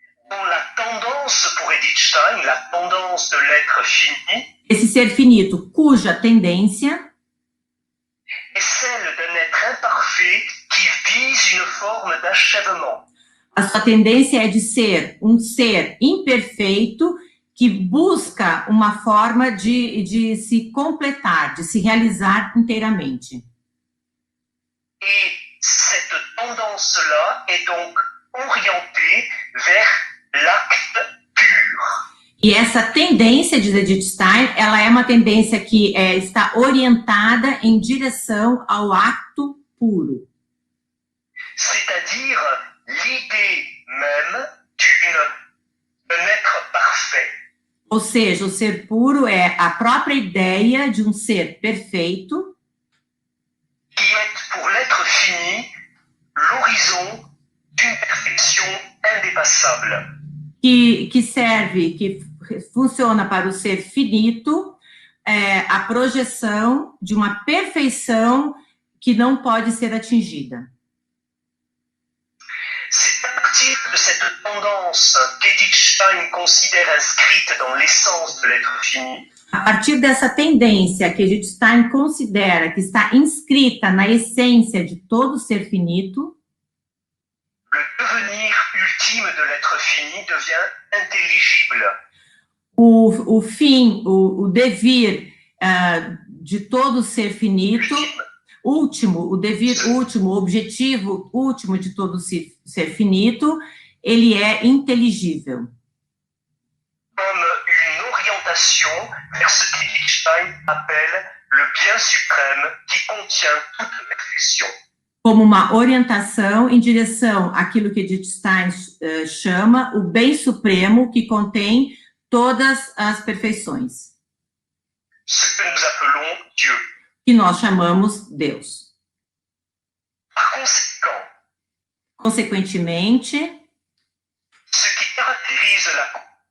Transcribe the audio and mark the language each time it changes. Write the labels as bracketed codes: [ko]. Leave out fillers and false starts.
[fr] Dont la tendance, pour Edith Stein, la tendance de l'être fini, [pt] Esse ser finito, cuja tendência [fr] est celle d'un être imparfait qui vise une forme d'achèvement. [pt] a sua tendência é de ser um ser imperfeito que busca uma forma de se completar, de se realizar inteiramente. [fr] Et cette tendance-là est donc orientée vers l'acte pur. [pt] E essa tendência, diz Edith Stein, ela é uma tendência que está orientada em direção ao acto puro. [fr] C'est-à-dire l'idée même d'un être parfait. [pt] Ou seja, o ser puro é a própria ideia de um ser perfeito, [fr] qui est pour l'être fini l'horizon d'une perfection indépassable. [pt] que serve, que funciona para o ser finito, a projeção de uma perfeição que não pode ser atingida. [fr] C'est à partir de cette tendance qu'Edith Stein considère inscrite dans l'essence de l'être fini. [pt] A partir dessa tendência que Edith Stein considera que está inscrita na essência de todo ser finito, [fr] le devenir ultime de l'être fini devient intelligible. [pt] o fim, o devir de todo ser finito, o devir último, o objetivo último de todo ser finito, ele é inteligível. [fr] Comme une orientation vers ce qu'Edith Stein appelle le bien suprême qui contient toute perfection. [pt] Como uma orientação em direção àquilo que Edith Stein chama o bem supremo que contém todas as perfeições. [fr] Ce que nous appelons Dieu. [pt] Que nós chamamos Deus. [fr] Par conséquent, [pt] consequentemente, [fr] ce qui caractérise l'être.